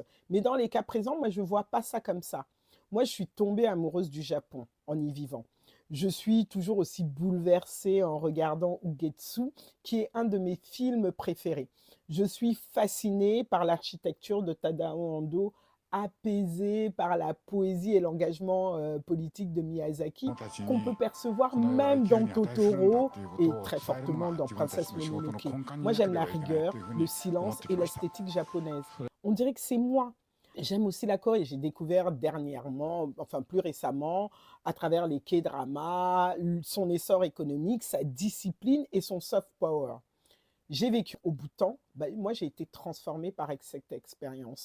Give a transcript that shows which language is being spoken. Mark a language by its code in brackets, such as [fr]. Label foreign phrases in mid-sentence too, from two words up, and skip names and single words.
[fr] Mais dans les cas présents, moi, je vois pas ça comme ça. Moi, je suis tombée amoureuse du Japon en y vivant. Je suis toujours aussi bouleversée en regardant Ugetsu, qui est un de mes films préférés. Je suis fascinée par l'architecture de Tadao Ando, apaisée par la poésie et l'engagement politique de Miyazaki, [ja] たち [fr] qu'on [ja] に [fr] peut percevoir [ja] この世は生 [fr] même [ja] きる [fr] dans [ja] に値するんだ [fr] Totoro [ja] っていうこ [fr] et [ja] とを [fr] très [ja] 伝えるの [fr] fortement [ja] が [fr] dans [ja] 自分た [fr] Princesse [ja] ちの仕事の [fr] Mononoke. [ja] 根幹に [fr] Moi, [ja] なってい [fr] j'aime [ja] れ [fr] la [ja] ばいけないって [fr] rigueur, [ja] いうふう [fr] le [ja] に思っ [fr] silence [ja] て [fr] et [ja] きました。 [fr] l'esthétique japonaise. On dirait que c'est moi. J'aime aussi la Corée. J'ai découvert dernièrement, enfin plus récemment, à travers les K-dramas, son essor économique, sa discipline et son soft power. J'ai vécu au Bhoutan, bah, moi j'ai été transformée par cette expérience.